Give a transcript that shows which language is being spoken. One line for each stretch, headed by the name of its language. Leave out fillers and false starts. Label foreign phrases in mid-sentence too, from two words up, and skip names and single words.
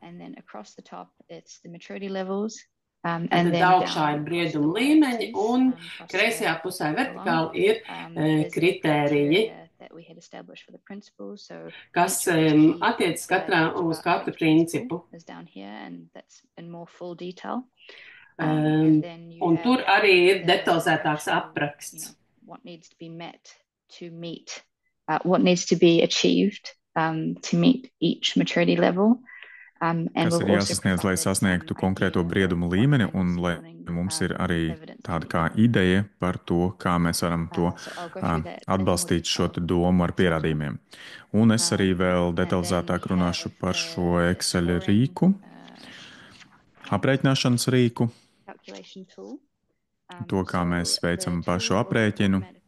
Latvian: tad augšā ir brieduma līmeņi, un kreisajā pusē vertikāli ir kritēriji, kas attiecas uz katru principu. Un tur arī ir detalizētāks apraksts.
English: What needs to be achieved to meet each maturity level.
Latvian: Kas ir jāsasniedz, lai sasniegtu konkrēto briedumu līmeni, un lai mums ir arī tāda kā ideja par to, kā mēs varam to atbalstīt šo domu ar pierādījumiem. Un es arī vēl detalizētāk runāšu par šo Excel rīku, aprēķināšanas rīku, to, kā mēs veicam pašu aprēķinu.